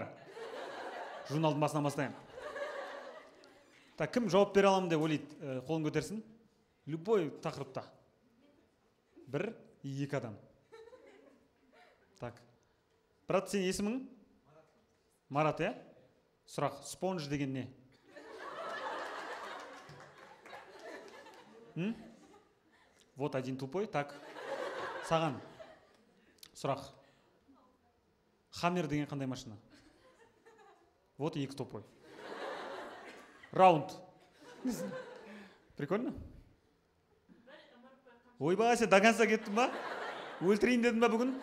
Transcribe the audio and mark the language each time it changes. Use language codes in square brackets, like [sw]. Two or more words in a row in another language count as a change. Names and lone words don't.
[kk] Журналдың басынан бастайын. Так, кім жауап бере аламын деп ойлайды, қолын көтерсін. Любой тақырыпта. 1-2 адам. Так. Брат, сен есімің? Марат, е? Сұрақ, спонж деген не? [ru] Вот один тупой. Так. [kk] Саған. Сұрақ. Хаммер деген қандай машина? [ru] Вот 2 тупой. Раунд. Прикольно? [kk] ойбай, сен [ru] до конца [kk] кеттің ба? Өлтірейін дедің ба бүгін?